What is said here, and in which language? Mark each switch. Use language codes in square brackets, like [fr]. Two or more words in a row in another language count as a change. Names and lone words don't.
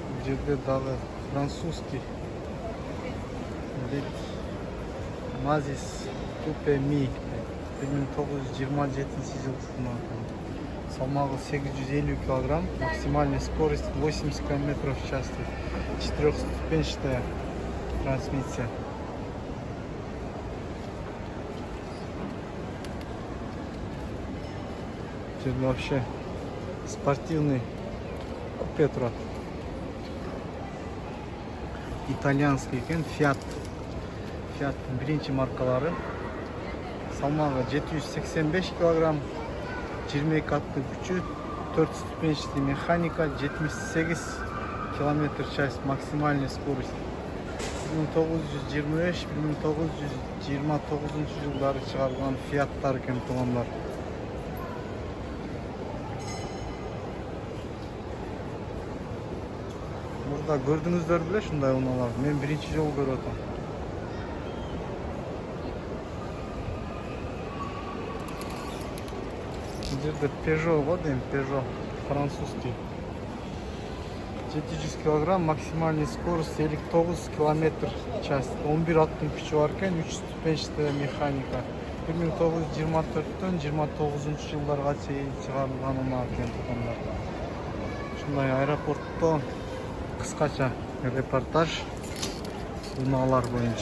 [ky] жерде дагы французский Mazis Coupe Mi 1927 жыл сынаган. Салмагы 850 кг, [ru] максимальная скорость 80 км в час. Четырехступенчатая трансмиссия. Тут вообще спортивный купе турат. [ky] Итальянский екен, Fiat биринчи маркалары. [ru] Салмагы 785 кг, 22 [ky] аттуу күчү, [ru] 4 ступенчатый механика, 78 км в час, максимальная скорость. [ky] 1925-1929 жылдары чыгарылган Fiat'тар экен туугандар. Мурда көрдүңүздөр беле ушундай унааларды? Мен биринчи жолу көрүп атам. Жерде Peugeot бар дейм, [ru] Peugeot французский. 700 кг, максимальная скорость 59 км в час. [ky] 11 аттын күчү бар экен, 3 [ru] ступенчатая механика. [ky] 1924-төн 29 жылдарга чейин чыгарылган унаа экен туугандар. Ушундай аэропортто кыскача репортаж унаалар боюнча.